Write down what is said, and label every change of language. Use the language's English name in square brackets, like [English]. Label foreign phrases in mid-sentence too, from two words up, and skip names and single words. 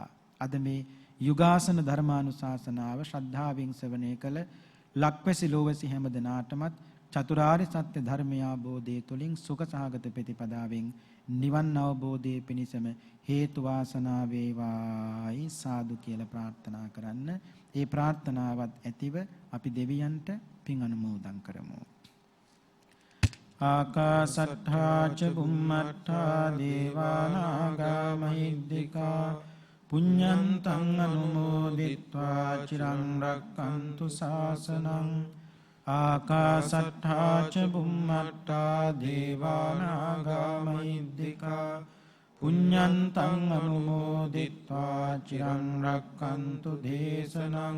[Sinhala] අද මේ යුගාසන ධර්මානුශාසනාව ශ්‍රද්ධාවෙන් ශ්‍රවණය කළ ලක්වැසි ලෝවැසි හැමදෙනාටමත් චතුරාර්ය සත්‍ය ධර්මය අවබෝධයේ තුලින් සුඛ සහගත ප්‍රතිපදාවෙන් නිවන් අවබෝධයේ පිණිසම හේතු වාසනා වේවායි සාදු කියලා ප්‍රාර්ථනා කරන්න. ඒ ප්‍රාර්ථනාවත් ඇතිව අපි දෙවියන්ට පින් අනුමෝදන් කරමු. [Pali] ආකාසට්ඨා ච බුම්මට්ඨා දේවානාගා මහිද්దికා පුඤ්ඤන්තං අනුමෝදිත්වා චිරං රක්ඛන්තු ශාසනං. ආකාසට්ඨා ච බුම්මට්ඨා දේවානාගා මහිද්దికා පුඤ්ඤන්තං අනුමෝදිත්වා චිරං රක්ඛන්තු දේශනං.